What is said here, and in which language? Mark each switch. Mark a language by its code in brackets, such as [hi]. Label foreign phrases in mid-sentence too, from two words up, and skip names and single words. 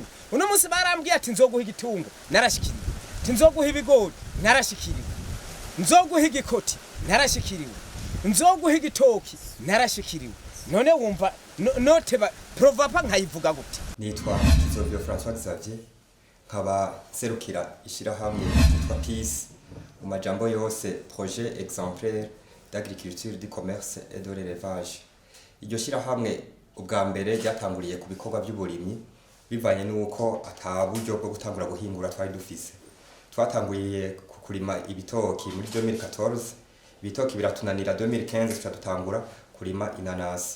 [rn] Uno munsi barambwiye ati nzoguha igitungo narashikiriwe, ati nzoguha ibigori narashikiriwe, nzoguha igikoti narashikiriwe, nzoguha igitoki narashikiriwe. None wumva note Provapa nkayivuga gute? Nitwa Kizovio François Xavier nkaba serukira ishirahamwe yitwa Peace mu majambo yose [fr] projet exemplaire d'agriculture du commerce et de l'élevage. [rn] Iryo shirahamwe ubwa mbere ryatanguriye ku bikorwa by'uburimyi bivanye nuko ataburyo bwo gutangura guhingura twari dufise. Twatanguriye kurima ibitoki muri 2014, ibitoki biratunanira 2015 tutadutangura kurima inanasi.